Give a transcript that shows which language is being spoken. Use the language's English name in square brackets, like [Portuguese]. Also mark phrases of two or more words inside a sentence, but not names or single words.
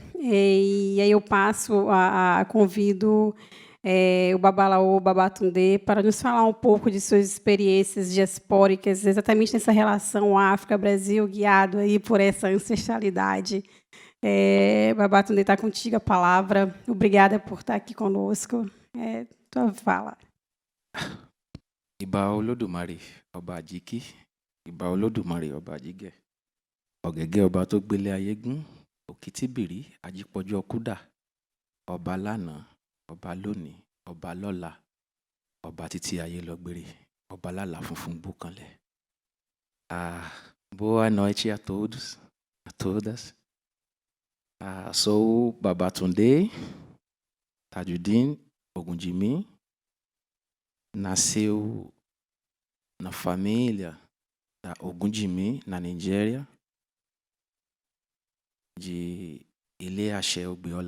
[Portuguese] E aí eu convido o Babalaô Babatunde para nos falar um pouco de suas experiências diaspóricas, exatamente nessa relação África-Brasil, guiado aí por essa ancestralidade. Babatunde, está contigo a palavra. Obrigada por estar aqui conosco. Tua fala. [Yoruba] Ìbà Olódùmarè ọba àjíkí, ìbà Olódùmarè ọba àjígẹ̀, ọ̀gẹ̀gẹ̀ ọba tó gbélé ayé gún, òkìtìbìrí ajípọ̀jọ́ kúdà, ọba lánàá, ọba lónìí, ọba lọ́la, ọba títí ayé lọ gbére, ọba lálà funfun búkanlẹ̀. [Portuguese] Boa noite a todos, a todas. Sou Babatunde Tajudeen Ogundimi. Nasceu na família da Ogundimi, na Nigéria, de Ele achei o Biola.